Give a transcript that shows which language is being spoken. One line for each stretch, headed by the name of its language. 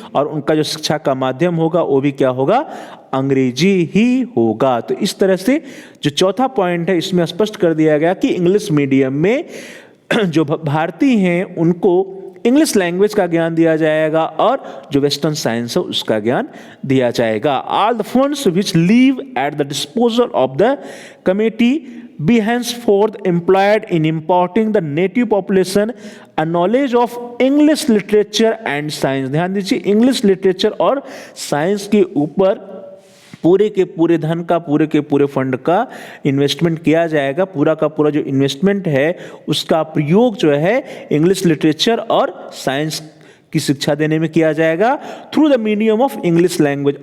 Hindi: और उनका जो शिक्षा का माध्यम होगा वो भी क्या होगा? अंग्रेजी ही होगा। तो इस तरह से जो चौथा पॉइंट है इसमें स्पष्ट कर दिया गया कि इंग्लिश मीडियम में जो भारतीय हैं उनको इंग्लिश लैंग्वेज का ज्ञान दिया जाएगा और जो वेस्टर्न साइंस है उसका ज्ञान दिया जाएगा।
English: All the funds which leave at the disposal of the committee be henceforth employed in imparting the native population a knowledge of English literature and science।
Hindi: ध्यान दीजिए, इंग्लिश लिटरेचर और साइंस के ऊपर पूरे के पूरे धन का, पूरे के पूरे फंड का इन्वेस्टमेंट किया जाएगा। पूरा का पूरा जो इन्वेस्टमेंट है उसका प्रयोग जो है इंग्लिश लिटरेचर और साइंस की शिक्षा देने में किया जाएगा
English: Through the medium of English language.